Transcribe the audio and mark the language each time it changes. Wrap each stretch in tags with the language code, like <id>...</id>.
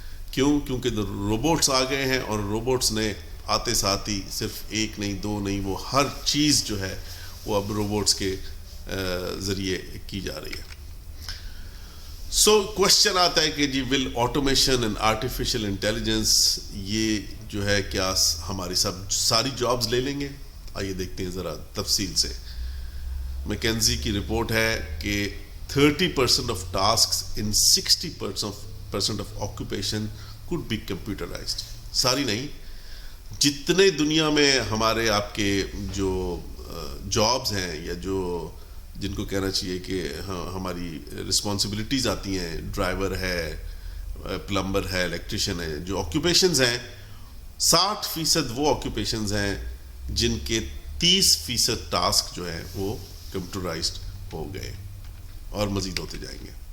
<ur>کیوں؟ کیونکہ روبوٹس آ گئے ہیں, اور روبوٹس نے آتے ساتھ ہی صرف ایک نہیں دو نہیں, وہ ہر چیز جو ہے وہ اب روبوٹس کے ذریعے کی جا رہی ہے. سو کوشچن آتا ہے کہ جی</ur> <en>will automation and artificial intelligence</en> <ur>یہ جو ہے کیا ہماری ساری جابز لے لیں گے؟ آئیے دیکھتے ہیں ذرا تفصیل سے. میکنزی کی رپورٹ ہے کہ</ur> <en>30% of tasks in 60% of occupation could be computerized.</en> <ur>ساری نہیں, جتنے دنیا میں ہمارے آپ کے جو جابز ہیں یا جو جن کو کہنا چاہیے کہ ہماری رسپانسبلٹیز آتی ہیں, ڈرائیور ہے, پلمبر ہے, الیکٹریشین ہے, جو آکوپیشنز ہیں 60% وہ آکوپیشنز ہیں جن کے 30% ٹاسک جو ہیں وہ کمپیوٹرائزڈ ہو گئے اور مزید ہوتے جائیں گے.</ur>